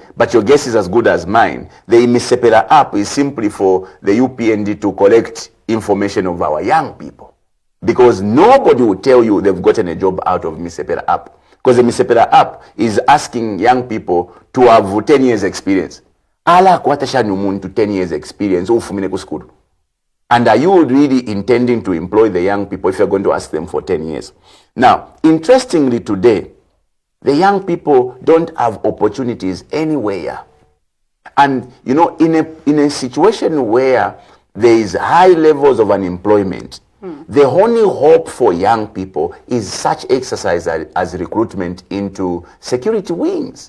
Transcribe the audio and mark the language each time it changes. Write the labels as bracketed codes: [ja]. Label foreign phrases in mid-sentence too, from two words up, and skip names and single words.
[en] But your guess is as good as mine. The Imisepela app is simply for the UPND to collect information of our young people. Because nobody will tell you they've gotten a job out of Imisepela app. Because the Imisepela app is asking young people to have 10 years experience. [bem] Ala kwatasha numuntu [en] 10 years experience [bem] ufumine ku school. [en] And are you really intending to employ the young people if you're going to ask them for 10 years? Now, interestingly today, the young people don't have opportunities anywhere. And, in a situation where there is high levels of unemployment, the only hope for young people is such exercise as recruitment into security wings.